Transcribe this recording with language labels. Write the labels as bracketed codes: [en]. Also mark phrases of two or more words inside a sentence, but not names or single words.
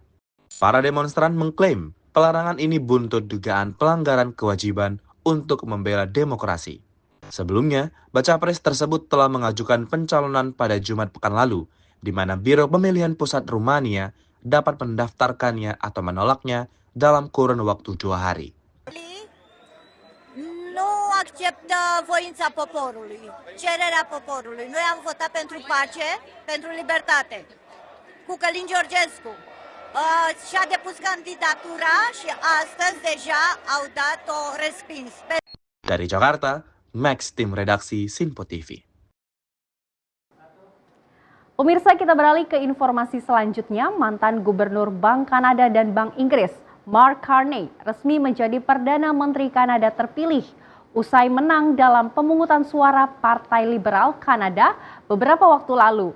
[id] Para demonstran mengklaim pelarangan ini buntut dugaan pelanggaran kewajiban untuk membela demokrasi. Sebelumnya, baca pres tersebut telah mengajukan pencalonan pada Jumat pekan lalu, di mana Biro Pemilihan Pusat Rumania dapat mendaftarkannya atau menolaknya dalam kurun waktu 2 hari. [ro] Nu acceptă voința poporului, cererea poporului. Noi am votat pentru pace, pentru libertate. Cu Călin Georgescu și-a depus candidatura și astăzi deja au dat-o respins. [id] Dari Jakarta, Max, tim redaksi Sinpo TV. Pemirsa, kita beralih ke informasi selanjutnya. Mantan Gubernur Bank Kanada dan Bank Inggris, Mark Carney, resmi menjadi Perdana Menteri Kanada terpilih usai menang dalam pemungutan suara Partai Liberal Kanada beberapa waktu lalu.